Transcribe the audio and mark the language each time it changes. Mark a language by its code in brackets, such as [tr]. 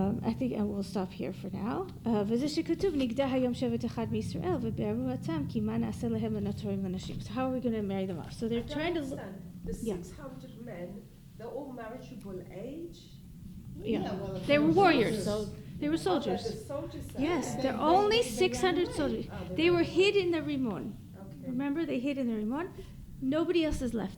[en] I think I will stop here for now. [he] וזה שכתוב נגדע היום שבט אחד מישראל ובערו התם כי מה נעשה להם לנותרים לנשים. [en] So how are we going to marry them off? So they're trying to look. The 600 men, they're all marriageable age. Yeah, well, they were warriors. They were The soldiers. soldiers. Yes, there are only 600 soldiers. They were hid in the Rimon. Okay. Remember, they hid in the Rimon. Nobody else is left.